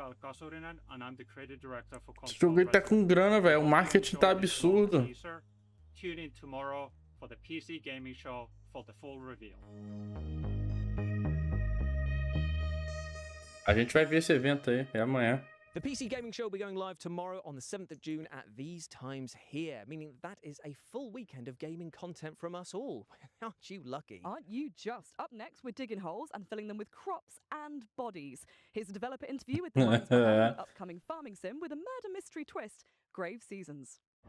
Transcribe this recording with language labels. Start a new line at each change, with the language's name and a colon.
Portuguese: Esse jogo aí tá com grana, velho. O marketing tá absurdo.
English: Tune in tomorrow for the PC gaming show for the full reveal.
Portuguese: A gente vai ver esse evento aí, é amanhã.
English: The PC Gaming Show will be going live tomorrow on the 7th of June at these times here, meaning that is a full weekend of gaming content from us all. Aren't you lucky? Aren't you just? Up next, we're digging holes and filling them with crops and bodies. Here's a developer interview with the minds behind the upcoming farming sim with a murder mystery twist, Grave Seasons.